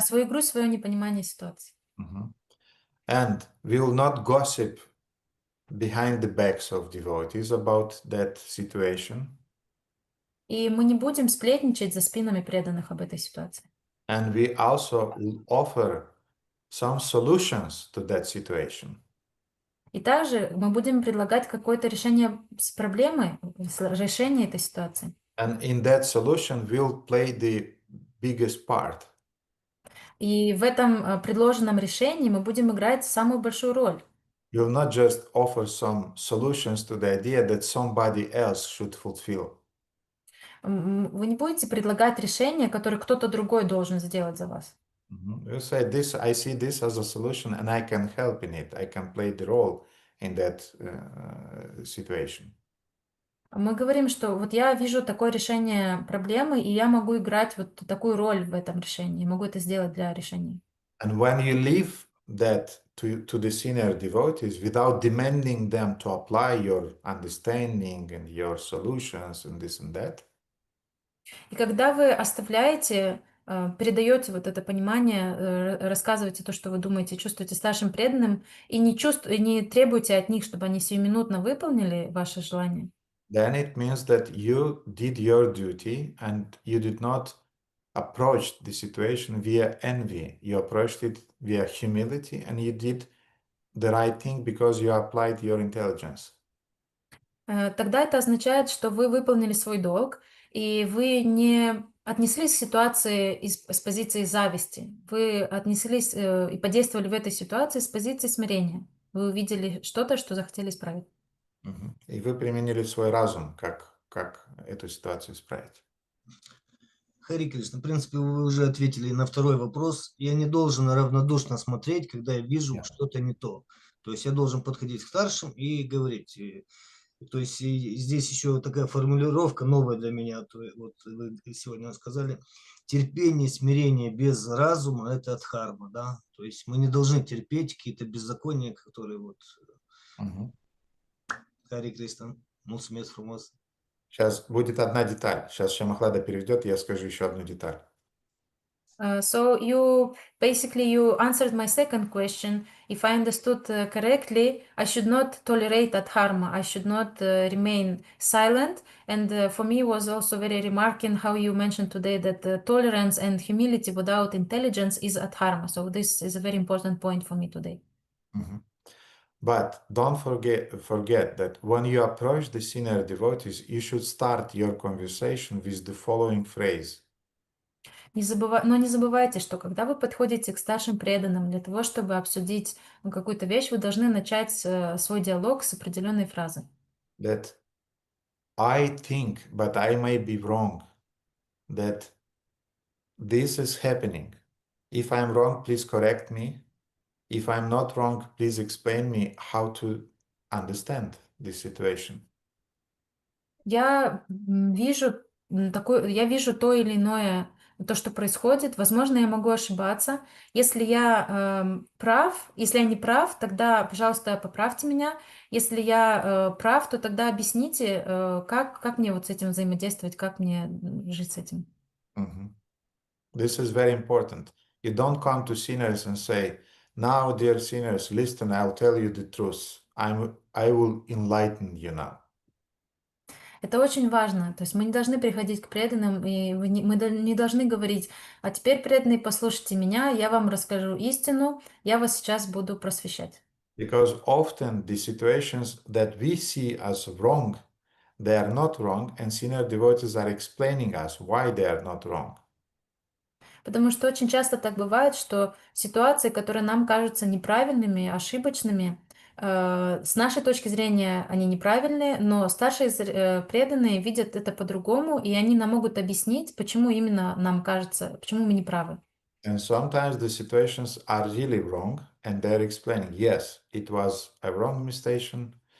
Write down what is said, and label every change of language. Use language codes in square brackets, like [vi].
[ru] свою грусть, свое непонимание ситуации. [en] And we will not gossip behind the backs of devotees about that situation. [ru] И мы не будем сплетничать за спинами преданных об этой ситуации. [en] And we also will offer some solutions to that situation. [ru] И также мы будем предлагать какое-то решение с проблемы, решение этой ситуации. [en] And in that solution, we'll play the biggest part. [ru] И в этом предложенном решении мы будем играть самую большую роль. [en] You'll not just offer some solutions to the idea that somebody else should fulfill. [ru] Вы не будете предлагать решение, которое кто-то другой должен сделать за вас. [en] You say this, I see this as a solution and I can help in it. I can play the role in that situation. [ru] Мы говорим, что вот я вижу такое решение проблемы, и я могу играть вот такую роль в этом решении, могу это сделать для решения. [en] And when you leave that to the senior devotees without demanding them to apply your understanding and your solutions and this and that, [ru] и когда вы оставляете, передаете вот это понимание, рассказываете то, что вы думаете, чувствуете старшим преданным, и не требуете от них, чтобы они сиюминутно выполнили ваше желание, [en] then it means that you did your duty and you did not approach the situation via envy. You approached it via humility and you did the right thing because you applied your intelligence. [ru] тогда это означает, что вы выполнили свой долг, и вы не отнеслись к ситуации с позиции зависти. Вы отнеслись и подействовали в этой ситуации с позиции смирения. Вы увидели что-то, что захотели исправить. И вы применили свой разум, как эту ситуацию исправить. Хари Кришна, в принципе, вы уже ответили на второй вопрос. Я не должен равнодушно смотреть, когда я вижу что-то не то. То есть я должен подходить к старшим и говорить. То есть здесь еще такая формулировка новая для меня. Вот вы сегодня сказали, терпение, смирение без разума – это дхарма, да? То есть мы не должны терпеть какие-то беззакония, которые вот… Хари Кришна, [ro] мусмес фрумас. [ru] Сейчас будет одна деталь. Сейчас Шамахлада переведет, и я скажу еще одну деталь. [en] So you answered my second question. If I understood correctly, I should not tolerate adharma. I should not remain silent. And for me, was also very remarking how you mentioned today that tolerance and humility without intelligence is adharma. So this is a very important point for me today. But don't forget that when you approach the senior devotees, you should start your conversation with the following phrase. [ru] Но не забывайте, что когда вы подходите к старшим преданным для того, чтобы обсудить какую-то вещь, вы должны начать свой диалог с определенной фразы. [en] That I think, but I may be wrong, that this is happening. If I'm wrong, please correct me. If I'm not wrong, please explain me how to understand this situation. [ru] Я вижу то или иное, то, что происходит. Возможно, я могу ошибаться. Если я если я не прав, тогда, пожалуйста, поправьте меня. Если я прав, то тогда объясните, как мне вот с этим взаимодействовать, как мне жить с этим. [en] This is very important. You don't come to sinners and say, now, dear sinners, listen, I'll tell you the truth. I will enlighten you now. [ru] Это очень важно. То есть мы не должны приходить к преданным, и мы не должны говорить, а теперь, преданные, послушайте меня, я вам расскажу истину, я вас сейчас буду просвещать. [en] Because often the situations that we see as wrong, they are not wrong, and senior devotees are explaining us why they are not wrong. [ru] Потому что очень часто так бывает, что ситуации, которые нам кажутся неправильными, ошибочными, с нашей точки зрения они неправильные, но старшие преданные видят это по-другому, и они нам могут объяснить, почему именно нам кажется, почему мы неправы. [en] And sometimes the situations are really wrong, and they're explaining, yes, it was a wrong situation.